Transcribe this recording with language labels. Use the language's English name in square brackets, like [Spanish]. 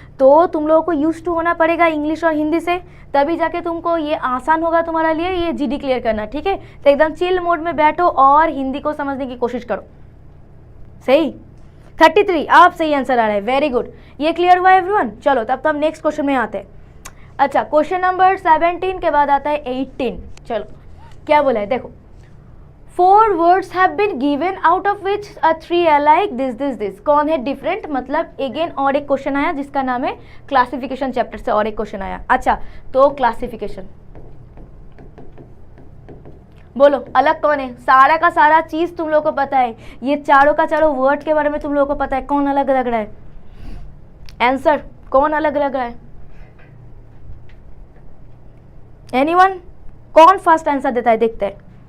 [Hindi] तो तुम लोगों को यूज टू होना पड़ेगा इंग्लिश और हिंदी से, तभी जाके तुमको ये आसान होगा तुम्हारा लिए ये जीडी क्लियर करना, ठीक है। तो एकदम चिल मोड में बैठो और हिंदी को समझने की कोशिश करो, सही। 33 आप सही आंसर आ रहा है, वेरी गुड। ये क्लियर हुआ एवरीवन? चलो तब तो हम नेक्स्ट क्वेश्चन में आते हैं। अच्छा क्वेश्चन नंबर 17 के बाद आता है 18। [English] चलो क्या बोला है देखो, 4 words have been given out of which 3 are like this। [Hindi] कौन है डिफरेंट, मतलब अगेन और एक क्वेश्चन आया जिसका नाम है क्लासिफिकेशन चैप्टर से और एक क्वेश्चन आया। अच्छा तो क्लासिफिकेशन बोलो अलग कौन है, सारा का सारा चीज तुम लोगों को पता है, ये चारों का चारों वर्ड के बारे में तुम लोगों को पता है, कौन अलग लग रहा है आंसर, कौन अलग लग रहा है एनीवन, कौन फर्स्ट आंसर देता है देखते हैं।